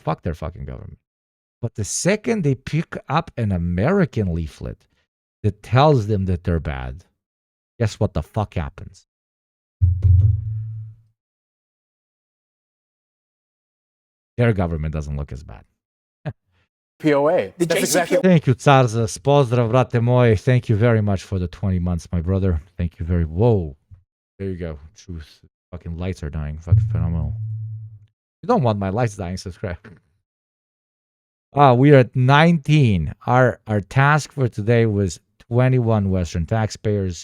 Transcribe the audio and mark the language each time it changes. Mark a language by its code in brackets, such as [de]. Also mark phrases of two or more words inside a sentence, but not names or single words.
[en] Fuck their fucking government. But the second they pick up an American leaflet that tells them that they're bad, guess what the fuck happens? Their government doesn't look as bad. POA. That's exactly. Thank you, [sr] Carzas. Pozdrav, brate moj. [en] Thank you very much for the 20 months, my brother. Thank you very. Whoa. There you go. Truth. Fucking lights are dying. Fucking phenomenal. You don't want my lights dying, subscribe. We are at 19. Our task for today was 21 Western taxpayers.